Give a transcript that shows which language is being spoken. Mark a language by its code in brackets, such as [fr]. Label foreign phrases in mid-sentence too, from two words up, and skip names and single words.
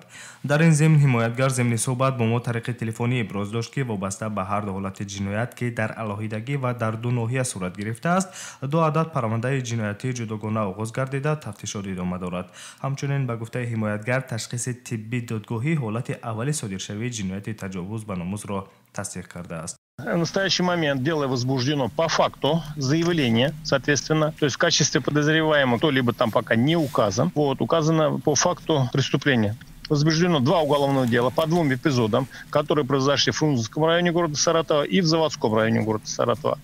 [tg] Дар ин зимн ҳимоятгар зимни суҳбат бо мо тариқи телефонӣ иброз дошт ки вобаста ба ҳар ду ҳолати ҷиноят ки дар алоҳидагӣ ва дар ду ноҳия сурат гирифтааст, ду адад парвандаи ҷиноятии ҷудогона оғоз гардида тафтишот идома дорад. Ҳамчунин ба гуфтаи ҳимоятгар ташхиси тиббии додгоҳӣ ҳолати аввали содиршавии ҷинояти таҷовуз ба номузро тасдиқ кардааст. [ru] В настоящий момент дело возбуждено по факту заявления, соответственно. То есть в качестве подозреваемого кто-либо там пока не указан. Указано по факту преступления. Возбуждено 2 уголовных дела по 2 эпизодам, которые произошли в Фрунзенском районе города Саратова и в Заводском районе города Саратова.